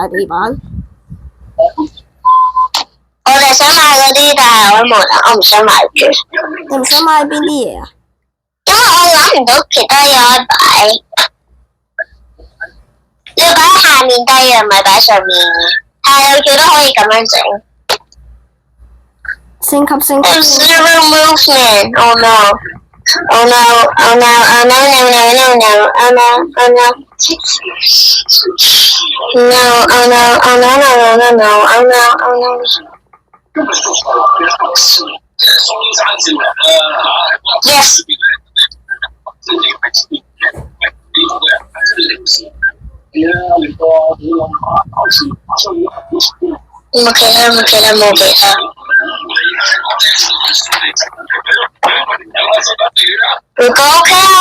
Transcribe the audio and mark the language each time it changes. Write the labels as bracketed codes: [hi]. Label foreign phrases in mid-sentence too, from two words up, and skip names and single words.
[yue] 就想買嗰啲，但係我冇啦，我唔想買住。你唔想買邊啲嘢啊？因為我諗唔到其他嘢可以擺。你要擺喺下面低嘅，唔係擺上面嘅。係，我最多可以咁樣整。升級。 [en] Zero movement. Oh no. Oh no. Oh no. Oh no. No. No. No. No. Oh no. Oh no. No. Oh no. Oh no. No. No. No. No. Oh no. Oh no. Yes. [yue] 冇其他。如果 OK